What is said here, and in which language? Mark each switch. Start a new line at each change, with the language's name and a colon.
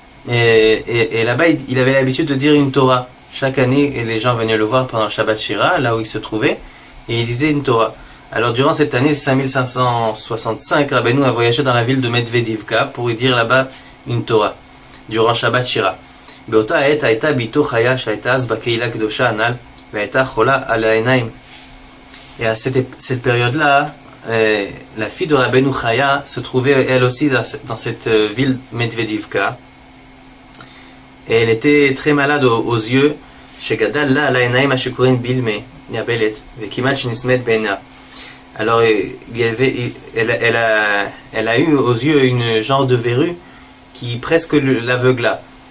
French: Et là-bas, il avait l'habitude de dire une Torah. Chaque année, et les gens venaient le voir pendant le Shabbat Shira, là où il se trouvait, et il disait une Torah. Alors durant cette année 5565, Rabbeinu a voyagé dans la ville de Medvedivka pour y dire là-bas une Torah, durant Shabbat Shira.
Hebrew: באותה העת הייתה ביתו חיה שהייתה אז בקהילה קדושה הנ"ל והייתה חולה על העיניים.
French: Et à cette période-là, la fille de Rabbeinu Chaya se trouvait elle aussi dans cette ville Medvedivka. Et elle était très malade aux yeux.
Hebrew: שגדל לה על העיניים השקורים בלמה, Yabelet, Vekimat Shnismet Bena.
French: Alors, elle a eu aux yeux une genre de verrue qui presque l'aveugla.